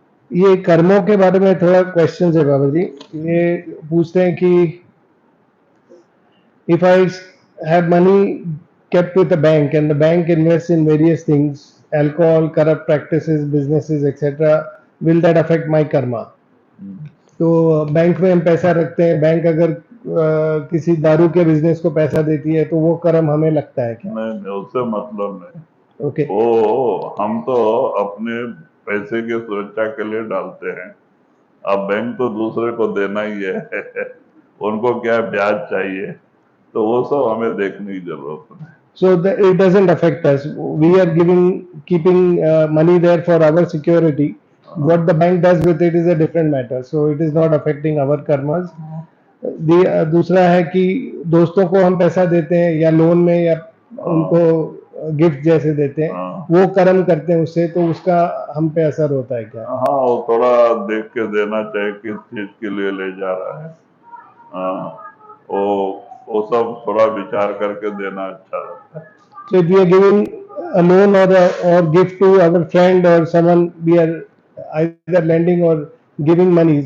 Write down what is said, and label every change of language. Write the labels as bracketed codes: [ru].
[hi] ये कर्मों के बारे में थोड़ा क्वेश्चन है बाबा जी. ये पूछते हैं कि [en] if I have money kept with a bank and the bank invests in various things, alcohol, corrupt practices, businesses, etc., will that affect my karma? [hi] तो बैंक में हम पैसा रखते हैं, बैंक अगर किसी दारू के बिजनेस को पैसा देती है तो वो कर्म हमें लगता है क्या? नहीं, उससे मतलब नहीं. ओके. वो हम तो अपने पैसे की सुरक्षा के लिए डालते हैं. अब बैंक तो दूसरे को देना ही है. उनको क्या ब्याज चाहिए, तो वो सब हमें देखने की जरूरत है. [en] So it doesn't affect us. We are keeping money there for our security. What the bank does with it is a different matter. So it is not affecting our karmas. [hi] दूसरा है कि दोस्तों को हम पैसा देते हैं या लोन में, या उनको गिफ्ट जैसे देते हैं, हाँ। वो कर्म करते हैं उससे, तो उसका हम पे असर होता है क्या? हाँ, वो थोड़ा देख के देना चाहिए किस चीज के लिए ले जा रहा है। हाँ, वो सब थोड़ा विचार करके देना अच्छा रहता है। [en] So if we are giving a loan or gift to our friend or someone, we are either lending or giving money.